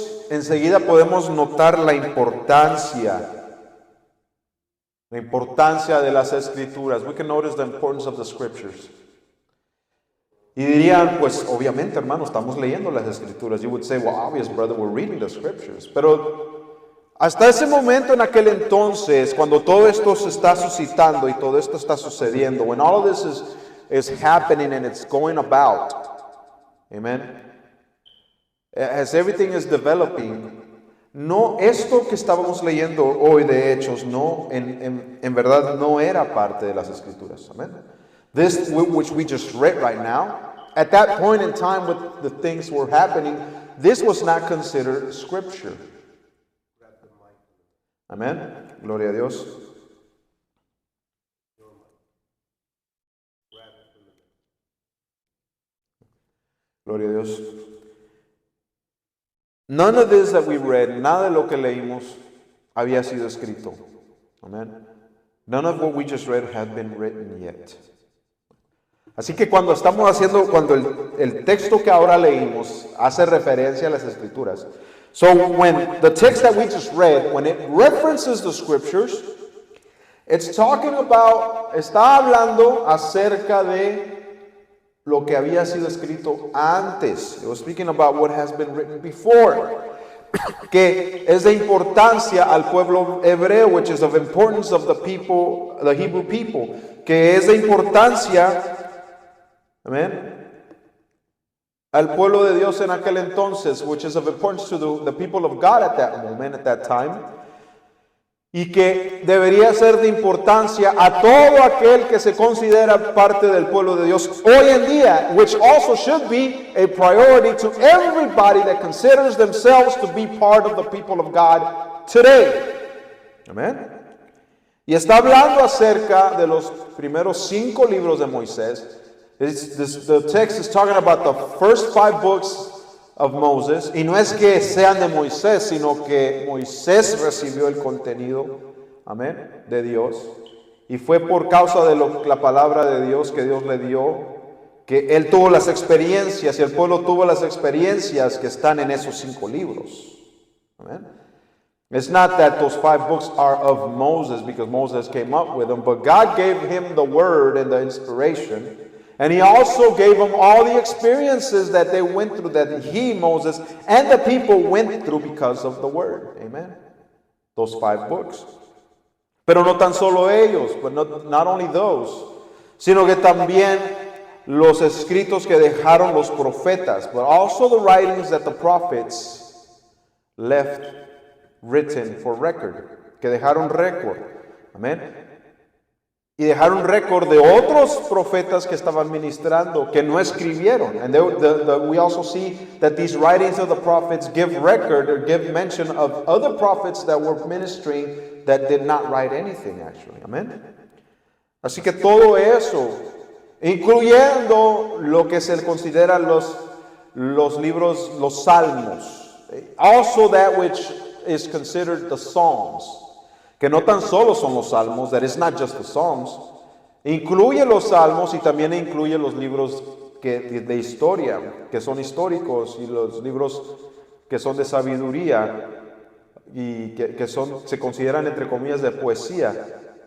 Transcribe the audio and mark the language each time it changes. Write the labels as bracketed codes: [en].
[es] Enseguida podemos notar la importancia de las Escrituras. [en] We can notice the importance of the Scriptures. [es] Y dirían, pues obviamente, hermano, estamos leyendo las Escrituras. [en] You would say, well, obvious, brother, we're reading the Scriptures. [es] Pero hasta ese momento, en aquel entonces, cuando todo esto se está suscitando y todo esto está sucediendo, [en] when all of this is happening and it's going about, amen, as everything is developing, [es] no, esto que estábamos leyendo hoy de Hechos, no, en verdad no era parte de las Escrituras, amén. [en] This, which we just read right now, at that point in time when the things were happening, this was not considered Scripture. [es] Amén. Gloria a Dios. Gloria a Dios. [en] None of this that we read, [es] nada de lo que leímos había sido escrito. Amén. [en] None of what we just read had been written yet. [es] Así que cuando el texto que ahora leímos hace referencia a las Escrituras. [en] So when the text that we just read, when it references the Scriptures, [es] está hablando acerca de lo que había sido escrito antes. [en] It was speaking about what has been written before. [es] Que es de importancia al pueblo hebreo, [en] which is of importance of the Hebrew people. [es] Que es de importancia, amén, al pueblo de Dios en aquel entonces, [en] which is of importance to the people of God at that moment, at that time, [es] y que debería ser de importancia a todo aquel que se considera parte del pueblo de Dios hoy en día, [en] which also should be a priority to everybody that considers themselves to be part of the people of God today. Amén. [es] Y está hablando acerca de los primeros 5 libros de Moisés. [en] The text is talking about the first 5 books of Moses. [es] Y no es que sean de Moisés, sino que Moisés recibió el contenido, amén, de Dios. Y fue por causa de la palabra de Dios que Dios le dio, que él tuvo las experiencias y el pueblo tuvo las experiencias que están en esos 5 libros. Amén. [en] It's not that those 5 books are of Moses because Moses came up with them, but God gave him the word and the inspiration. And he also gave them all the experiences that they went through, that he, Moses, and the people went through because of the word. Amen. Those 5 books. [es] Pero no tan solo ellos, [en] but not only those, [es] sino que también los escritos que dejaron los profetas, [en] but also the writings that the prophets left written for record, [es] que dejaron récord. Amén. Y dejaron récord de otros profetas que estaban ministrando, que no escribieron. [en] And we also see that these writings of the prophets give record or give mention of other prophets that were ministering that did not write anything actually. Amen. [es] Así que todo eso, incluyendo lo que se considera los libros, los salmos. [en] Also that which is considered the Psalms. [es] Que no tan solo son los salmos, [en] that is not just the Psalms, [es] incluye los salmos y también incluye los libros de historia, que son históricos, y los libros que son de sabiduría y que se consideran entre comillas de poesía.